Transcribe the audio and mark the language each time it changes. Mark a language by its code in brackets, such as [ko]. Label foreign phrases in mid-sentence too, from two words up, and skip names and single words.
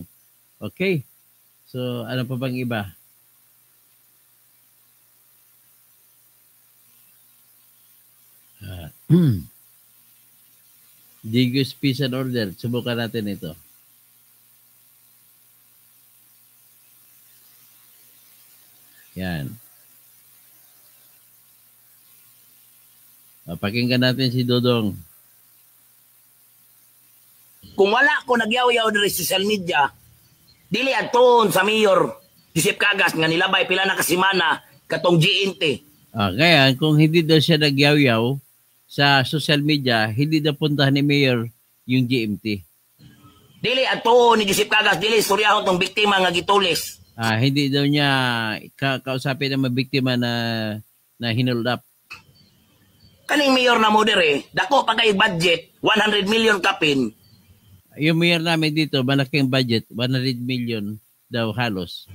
[tl] Okay. So, ano pa bang iba? Digos Peace and Order. Subukan natin ito. Yan. Pakinggan natin si Dodong. [ceb] Kung wala ko nagyaw-yaw diri sa [en] social media, [ceb] dili aton sa Mayor Joseph Cagas nga nilabay pila na kasimana katong GNT. [tl] Kaya kung hindi daw siya nagyaw-yaw sa [en] social media, [tl] hindi daw puntahan ni Mayor yung GMT. [ceb] Dili ato ni Joseph Cagas, dili istoryahon tong biktima nga gitulis. [tl] Hindi daw niya kausapin ang mga biktima na hinold up. [ceb] Kaning mayor na mo dire, dako pa kay budget, 100 million kapin. [tl] Yung mayor namin dito, malaking budget, 100 million daw halos.